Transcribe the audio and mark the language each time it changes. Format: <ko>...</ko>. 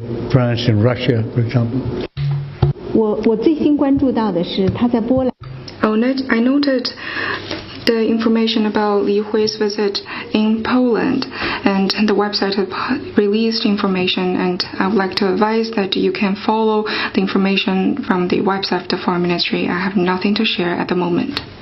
<en>France and Russia, for example.</en> <zh>我最新关注到的是他在波兰。</zh> <en>I noted the information about Li Hui's visit in Poland, and the website have released information, and I would like to advise that you can follow the information from the website of the Foreign Ministry. I have nothing to share at the moment.</en>